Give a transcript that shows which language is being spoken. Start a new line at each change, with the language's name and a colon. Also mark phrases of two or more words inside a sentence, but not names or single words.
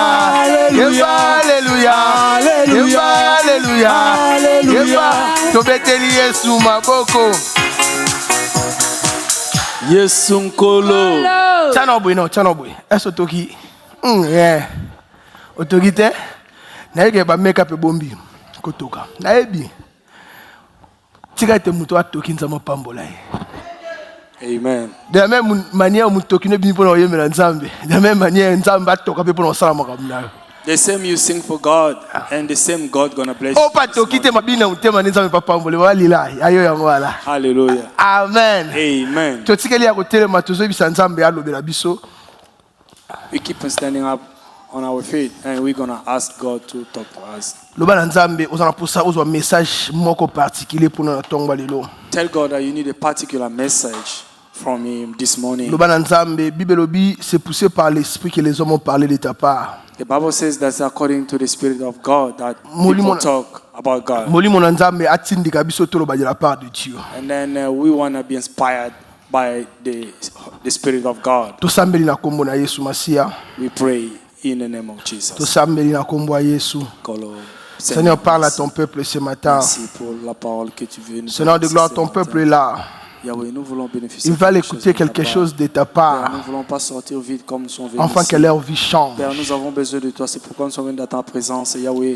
Lingala: Yemba Alléluia. Yemba Alléluia. Yemba tobeteli Yesu maboko. Yesu nkolo. Chanobwe. Eso toki. Yeah. Otoki te. Na yeke ba
English: make up
Lingala: bombi kotoka. Na yebi. Tika te muto atoki nzama pambola. Amen.
French: De la même manière
Lingala: mutoki ne bi pour oyemela nzambe.
French: De la même manière
Lingala: nzambe atoka pe pour osala makamna.
English: The same you sing for God, and the same God gonna bless you.
Lingala: Opa toki te mabina mutema nzambe papa mbole walila. Ayo yango wala. Hallelujah. Amen. Amen. Totikeli ya kotelema tozoyebisa nzambe alobela biso.
English: We keep on standing up on our feet, and we're gonna ask God to talk to us.
Lingala: Loba nzambe ozana posa ozwa message moko
French: particulier pour
Lingala: na tongwa lelo.
English: Tell God that you need a particular message from Him this morning.
Lingala: Loba nzambe bibelobi
French: c'est poussé par l'esprit que les hommes ont parlé de ta part.
English: The Bible says that's according to the Spirit of God that people talk about God.
Lingala: Molimo nzambe atindika biso toloba
French: de la part de Dieu.
English: And then we want to be inspired by the Spirit of God.
Lingala: Tosambeli na kombo na Yesu Masia.
English: We pray in the name of Jesus.
Lingala: Tosambeli na kombo ya Yesu.
French: Seigneur, parle à ton peuple ce matin. Merci pour la parole que tu veux nous Seigneur de gloire, ton peuple est là. Yahweh, nous voulons bénéficier. Ils veulent écouter quelque chose de ta part. Père, nous ne voulons pas sortir vide comme nous sommes venus. Afin que leur vie change. Père, nous avons besoin de toi. C'est pourquoi nous sommes venus dans ta présence, Yahweh.